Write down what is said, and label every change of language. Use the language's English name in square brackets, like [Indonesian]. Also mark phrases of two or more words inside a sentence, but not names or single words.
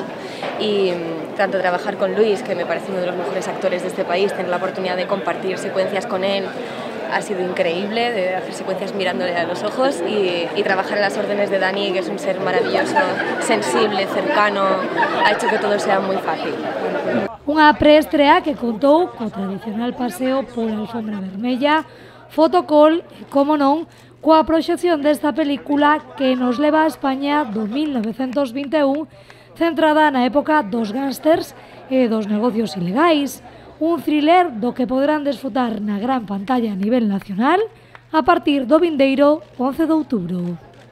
[Spanish] Y tanto trabajar con Luis, que me parece uno de los mejores actores de este país, tener la oportunidad de compartir secuencias con él, ha sido increíble, de hacer secuencias mirándole a los ojos y trabajar en las órdenes de Dani, que es un ser maravilloso, sensible, cercano, ha hecho que todo sea muy fácil. [Galician] Unha preestrea que contou co tradicional paseo pola alfombra vermella, fotocall e, como non, coa proxección desta película que nos leva a España do 1921, centrada na época dos gángsters e dos negocios ilegais, un thriller do que poderán desfrutar na gran pantalla a nivel nacional a partir do vindeiro 11 de outubro.